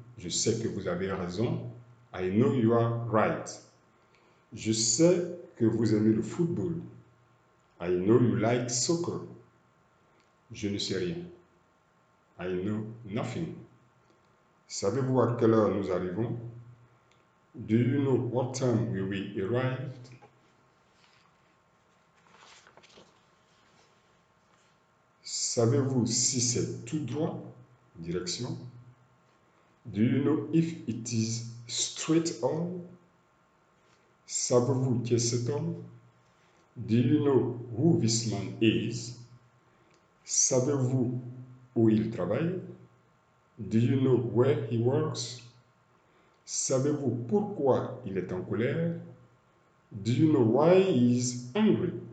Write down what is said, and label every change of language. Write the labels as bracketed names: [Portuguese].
[French] Je sais que vous avez raison. [English] I know you are right. [French] Je sais que vous aimez le football. [English] I know you like soccer. [French] Je ne sais rien. [English] I know nothing. [French] Savez-vous à quelle heure nous arrivons? [English] Do you know what time we will arrive? [French] Savez-vous si c'est tout droit? Direction. [English] Do you know if it is straight on? [French] Savez-vous qui est cet homme? [English] Do you know who this man is? [French] Savez-vous où il travaille? [English] Do you know where he works? [French] Savez-vous pourquoi il est en colère? [English] Do you know why he is angry?